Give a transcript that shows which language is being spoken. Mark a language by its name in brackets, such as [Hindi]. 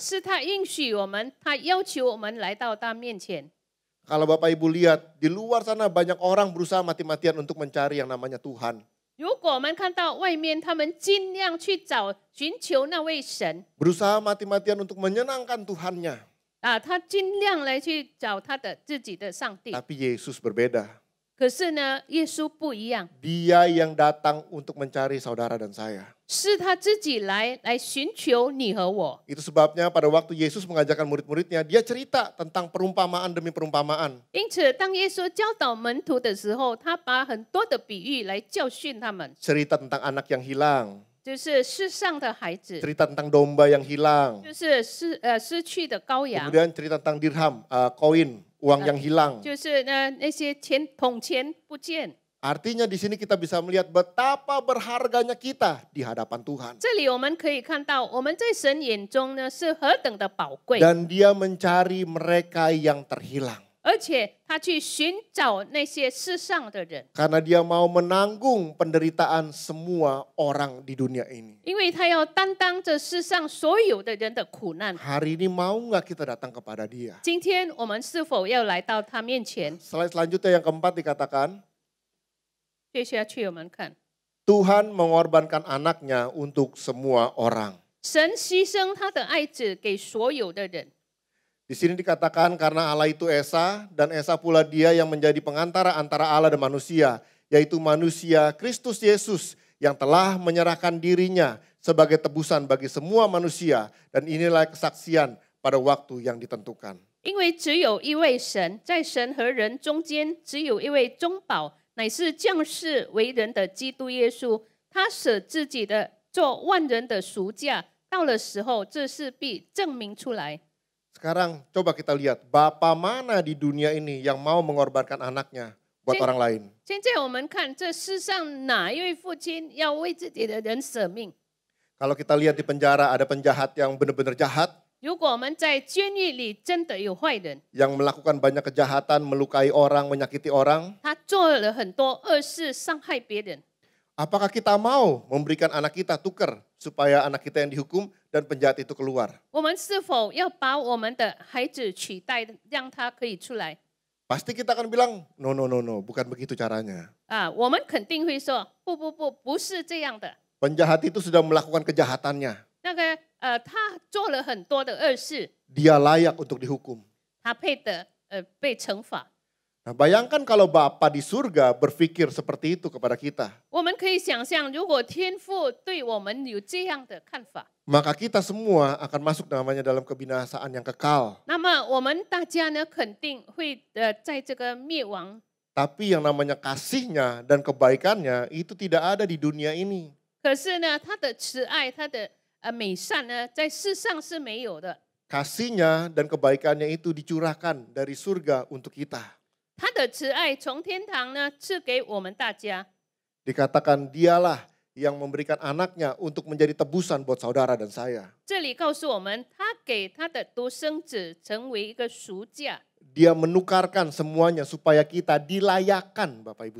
[Chinese] 是他应许我们，他要求我们来到他面前。 [Indonesian] Kalau Bapak Ibu lihat, di luar sana banyak orang berusaha mati-matian untuk mencari yang namanya Tuhan. [Chinese] 如果我们看到外面他们尽量去寻求那位神 [Indonesian] berusaha mati-matian untuk menyenangkan Tuhannya. [Chinese] 他尽量来去找他的自己的上帝。 [Indonesian] Tapi Yesus berbeda. [Chinese] 可是呢，耶稣不一样， [Indonesian] Dia yang datang untuk mencari saudara dan saya. [Chinese] 是他自己来寻求你和我。 [Indonesian] Itu sebabnya pada waktu Yesus mengajarkan murid-muridnya, dia cerita tentang perumpamaan demi perumpamaan. [Chinese] 因此，当耶稣教导门徒的时候，他把很多的比喻来教训他们， [Indonesian] Cerita tentang anak yang hilang, [Chinese] 就是世上的孩子， [Indonesian] cerita tentang domba yang hilang, [Chinese] 就是失去的羔羊， [Indonesian] kemudian cerita tentang dirham, koin, uang yang hilang. [Chinese] 就是那些铜钱不见。 [Indonesian] Artinya di sini kita bisa melihat betapa berharganya kita di hadapan Tuhan. [Chinese] 这里我们可以看到，我们在神眼中呢是何等的宝贵， [Indonesian] Dan dia mencari mereka yang terhilang. [Chinese] 而且他去寻找那些世上的人， [Indonesian] Karena dia mau menanggung penderitaan semua orang di dunia ini. [Chinese] 因为他要担当着世上所有的人的苦难。 [Indonesian] Hari ini mau nggak kita datang kepada dia? [Chinese] 今天我们是否要来到他面前？ [Indonesian] Slide selanjutnya yang keempat dikatakan, [Chinese] 接下去我们看， [Indonesian] Tuhan mengorbankan anaknya untuk semua orang. [Chinese] 神牺牲他的爱子给所有的人。 [Indonesian] Di sini dikatakan karena Allah itu Esa dan Esa pula dia yang menjadi pengantara antara Allah dan manusia, yaitu manusia Kristus Yesus yang telah menyerahkan dirinya sebagai tebusan bagi semua manusia, dan inilah kesaksian pada waktu yang ditentukan. [Chinese] 因为只有一位神，在神和人中间，只有一位中保，乃是降世为人的基督耶稣。他舍自己的做万人的赎价，到了时候，这事必证明出来。 [Indonesian] Sekarang coba kita lihat, Bapa mana di dunia ini yang mau mengorbankan anaknya buat orang lain? [Chinese] 现在我们看这世上哪一位父亲要为自己的人舍命？ [Indonesian] Kalau kita lihat di penjara ada penjahat yang benar-benar jahat, [Chinese] 如果我们在监狱里真的有坏人， [Indonesian] yang melakukan banyak kejahatan, melukai orang, menyakiti orang, [Chinese] 他做了很多恶事，伤害别人， [Indonesian] apakah kita mau memberikan anak kita tuker supaya anak kita yang dihukum dan penjahat itu keluar? [Chinese] 我们是否要把我们的孩子取代，让他可以出来？ [Indonesian] Pasti kita akan bilang, no, bukan begitu caranya. [Chinese] 我们肯定会说，不是这样的。 [Indonesian] Penjahat itu sudah melakukan kejahatannya. [Chinese] 那个他做了很多的恶事， [Indonesian] Dia layak untuk dihukum. [Chinese] 他配得被惩罚。 [Indonesian] Nah, bayangkan kalau Bapa di surga berpikir seperti itu kepada kita. [Chinese] 我们可以想象，如果天父对我们有这样的看法， [Indonesian] Maka kita semua akan masuk namanya dalam kebinasaan yang kekal. [Chinese] 那么我们大家呢，肯定会在这个灭亡。 [Indonesian] Tapi yang namanya kasihnya dan kebaikannya itu tidak ada di dunia ini. [Chinese] 可是呢，他的慈爱，他的美善呢，在世上是没有的。 [Indonesian] Kasihnya dan kebaikannya itu dicurahkan dari surga untuk kita. [Chinese] 他的慈爱从天堂呢赐给我们大家。 [Indonesian] Dikatakan dialah yang memberikan anaknya untuk menjadi tebusan buat saudara dan saya. [Chinese] 这里告诉我们，他给他的独生子成为一个赎价， [Indonesian] Dia menukarkan semuanya supaya kita dilayakkan Bapak Ibu